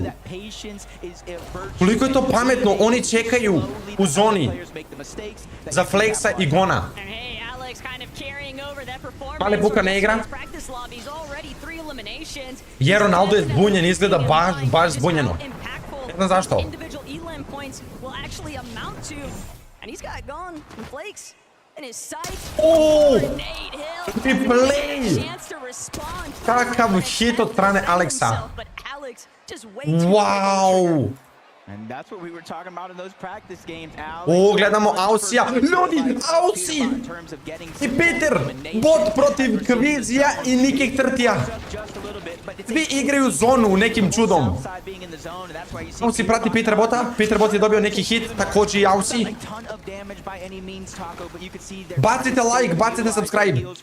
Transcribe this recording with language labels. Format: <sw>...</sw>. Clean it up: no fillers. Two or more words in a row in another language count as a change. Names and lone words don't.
<bs>Koliko je to pametno, oni čekaju u zoni za Flexa i Gona. Mali Buka ne igra. Jer Ronaldo je zbunjen, izgleda baš zbunjeno. Ne znam zašto.</bs> <en>And he's got it going in flakes. In his sights. Oh! Nate Hill. Replay! Chance to respond.</en> <bs>Kakav hit od strane Alexa.</bs> <en>But Alex just way too Wow! And that's what we were talking about in those practice games, Alex.</en> <bs>O, gledamo Ausija. Ljudi, Ausi! I Peter! Bot protiv Kvizija i Nikih Trtija. Svi igraju zonu nekim čudom. Ausi prati Peterbota. Peterbot je dobio neki hit, također i Ausi. Bacite like, bacite subscribe.</bs>